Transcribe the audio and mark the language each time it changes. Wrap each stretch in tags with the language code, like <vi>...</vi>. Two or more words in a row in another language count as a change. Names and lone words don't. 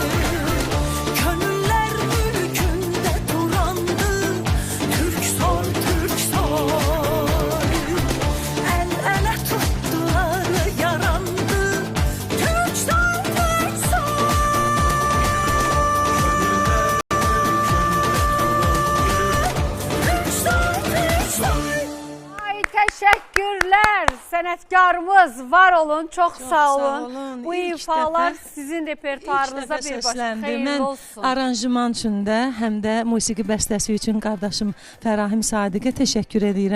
<tr>Könüller mülkünde durandı Türk soy, Türk soy. El-ele tuttular, yarandı Türk soy, Türk soy. Türk soy, Türk soy.</tr> <az>Ay təşəkkürlər. Sənətkarımız var olun. Çox sağ olun. olun. Bu İlk ifalar dəfə- sizin İlk repertuarınıza dəfə birbaşa səsləndim. xeyirli Mən olsun. aranjman üçün də, həm də musiqi bəstəsi üçün qardaşım Fərahim Sadiqə təşəkkür edirəm.</az>